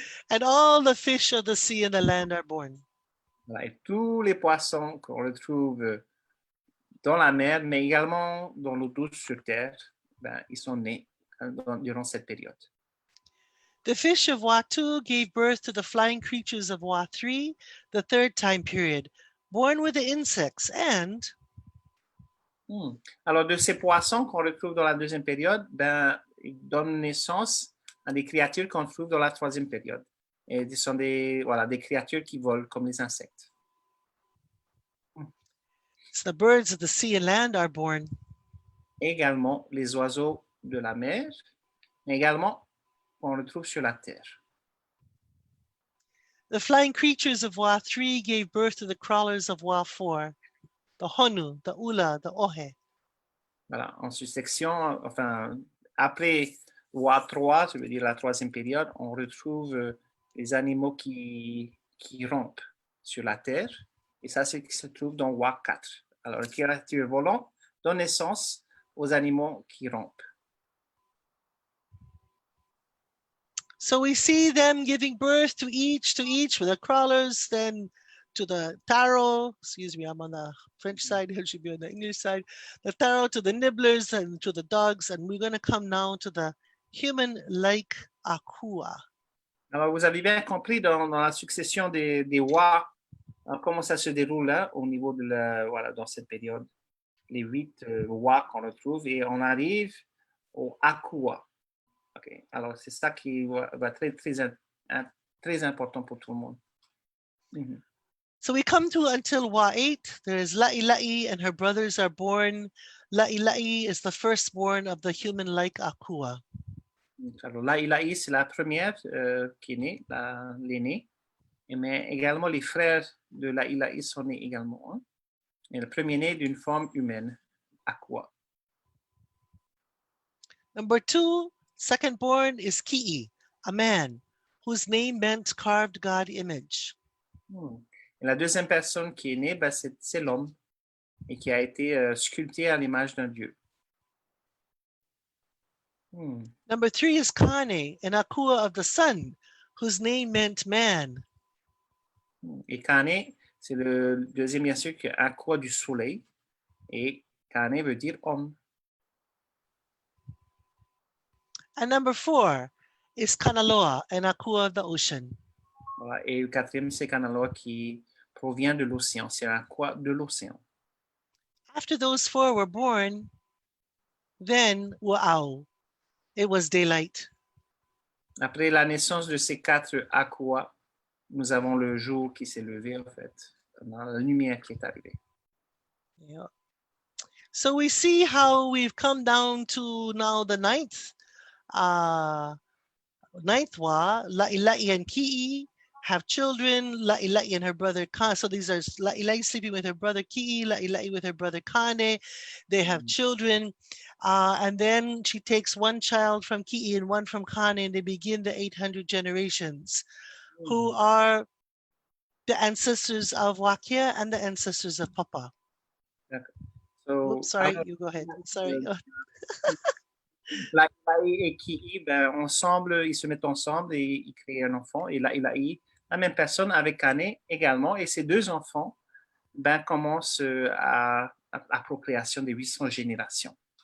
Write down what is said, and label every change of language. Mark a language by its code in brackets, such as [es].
[en] And all the fish of the sea and the land are born. [fr] Voilà, et tous les poissons qu'on retrouve dans la mer, mais également dans l'eau douce sur terre, ben, ils sont nés durant cette période. [en] The fish of Wa 2 gave birth to the flying creatures of Wa 3, the third time period, born with the insects, and [fr] Alors, de ces poissons qu'on retrouve dans la deuxième période, ben, ils donnent naissance à des créatures qu'on trouve dans la troisième période. Et ce sont des créatures qui volent comme les insectes. [en] So the birds of the sea and land are born. [fr] Également, les oiseaux de la mer, mais également, on le trouve sur la terre. [en] The flying creatures of Wa 3 gave birth to the crawlers of Wa 4, the Honu, the Ula, the Ohe. [fr] Voilà, en subsection, enfin, après Wa 3, je veux dire la troisième période, on retrouve les animaux qui rampent sur la terre, et ça, c'est ce qui se trouve dans Wa 4. Alors, les créatures volantes donnent naissance aux animaux qui rampent. [en] So we see them giving birth to each, with the crawlers, then to the taro, excuse me, I'm on the French side, it should be on the English side, the taro to the nibblers and to the dogs, and we're going to come now to the human-like akua. [fr] Alors, vous avez bien compris dans la succession des Wa, comment ça se déroule là, au niveau de dans cette période, les 8 Wa qu'on retrouve, et on arrive au akua. Okay. Alors, c'est ça qui va être très important pour tout le monde. Mm-hmm. [en] So we come to until Wa 8. There is La'i and her brothers are born. La'i is the firstborn of the human-like akua. [fr] Alors, La'i, c'est la première qui est née, l'aînée. Mais également, les frères de La'i sont nés également. Hein? Et le premier né d'une forme humaine, akua. [en] Number 2, second born is Ki'i, a man whose name meant carved God image. [fr] Et la deuxième personne qui est née, ben, c'est l'homme et qui a été sculpté à l'image d'un dieu. [en] Number 3 is Kane, an akua of the sun, whose name meant man. [fr] Et Kane, c'est le deuxième, bien sûr, qui est akua du soleil. Et Kane veut dire homme. [en] And number 4 is Kanaloa, an akua of the ocean. [fr] Voilà. Et le quatrième, c'est Kanaloa qui provient de l'océan. C'est un akua de l'océan. [en] After those 4 were born, then wa'au. It was daylight. [fr] Après la naissance de ces 4 akua, nous avons le jour qui s'est levé, en fait. La lumière qui est arrivée. [en] Yeah. So we see how we've come down to now the ninth Wa, La'i and Ki'i have children, La'i and her brother Kane. So these are La'i sleeping with her brother Ki'i, La'i with her brother Kane. They have children. And then she takes one child from Ki'i and one from Kane, and they begin the 800 generations, who are the ancestors of Wākea and the ancestors of Papa. So, oops, sorry, you go ahead. Sorry. [fr] La'i et Ki'i, ben, ensemble, ils se mettent ensemble et ils créent un enfant. Et La'i, la même personne avec Kane également. Et ces 2 enfants ben, commencent à procréation des 800 générations.